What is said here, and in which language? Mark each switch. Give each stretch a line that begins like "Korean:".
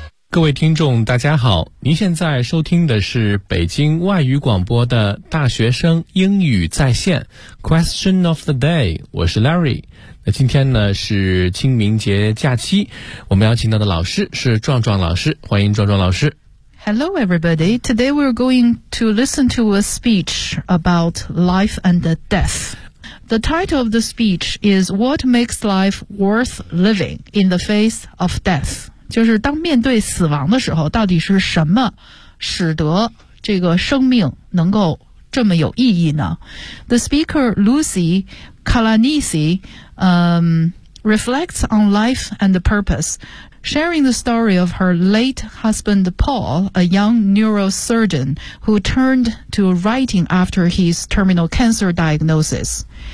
Chinese: 各位听众大家好，您现在收听的是北京外语广播的大学生英语在线 Question of the day， 我是 Larry。那今天呢是清明节假期，我们邀请到的老师是壮壮老师，欢迎壮壮老师。
English: Hello everybody, today we're going to listen to a speech about life and death. The title of the speech is What makes life worth living in the face of death?
Chinese: 就是当面对死亡的时候，到底是什么使得这个生命能够这么有意义呢？
English: The speaker Lucy Kalanisi reflects on life and the purpose, sharing the story of her late husband Paul, a young neurosurgeon who turned to writing after his terminal cancer diagnosis.